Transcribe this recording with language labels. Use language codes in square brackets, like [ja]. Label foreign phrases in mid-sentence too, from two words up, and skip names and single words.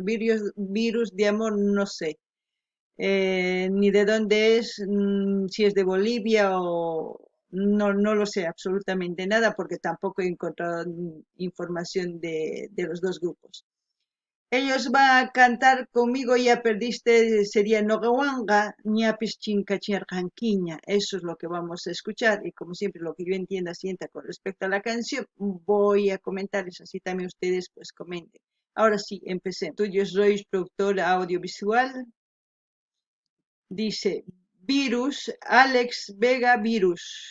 [es] Virus de Amor no sé, ni de dónde es, si es de Bolivia o no lo sé absolutamente nada, porque tampoco he encontrado información de los dos grupos. Ellos van a cantar conmigo, ya perdiste, sería Nogawanga, [qu] ñapis chinkachinarqanquiña. [es] Eso es lo que vamos a escuchar y como siempre lo que yo entienda, sienta con respecto a la canción, voy a comentarles, así también ustedes pues comenten. Ahora sí, empecé. Tuyos Royce, productora audiovisual, dice Virus, Alex Vega Virus.